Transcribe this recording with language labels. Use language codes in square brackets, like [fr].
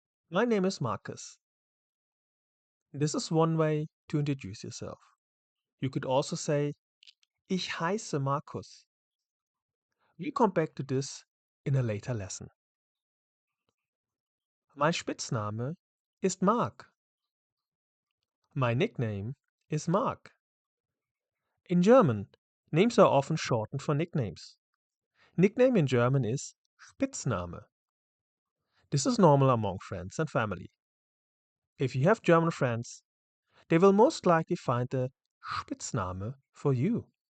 [en] My name is Marcus. This is one way to introduce yourself. You could also say, Ich heiße Markus. We'll come back to this in a later lesson. [de] Mein Spitzname ist Mark. [en] My nickname is Mark. In German, names are often shortened for nicknames. Nickname in German is Spitzname. This is normal among friends and family. If you have German friends, they will most likely find a Spitzname for you.